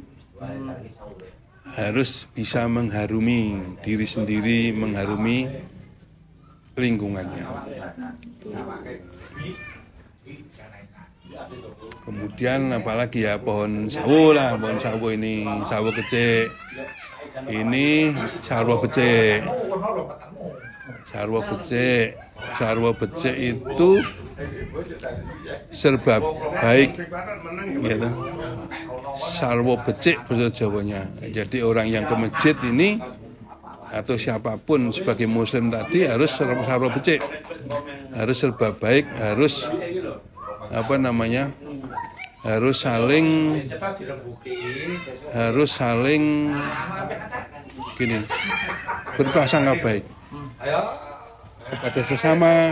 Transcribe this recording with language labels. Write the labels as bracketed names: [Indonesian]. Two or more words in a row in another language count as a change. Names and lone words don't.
[Indonesian] Harus bisa mengharumi diri sendiri, mengharumi lingkungannya. Kemudian apalagi ya, pohon sawo lah, pohon sawo ini, sawo kecil. [Javanese] Ini sarwa becek. Sarwa becek. Sarwa becek [Indonesian] itu serba baik, gitu. [Javanese] Sarwa becek [Indonesian] bahasa Jawanya. Jadi orang yang ke masjid ini atau siapapun sebagai muslim tadi harus [Javanese] sarwa becek, [Indonesian] harus serba baik, harus harus saling gini, berprasangka baik kepada sesama.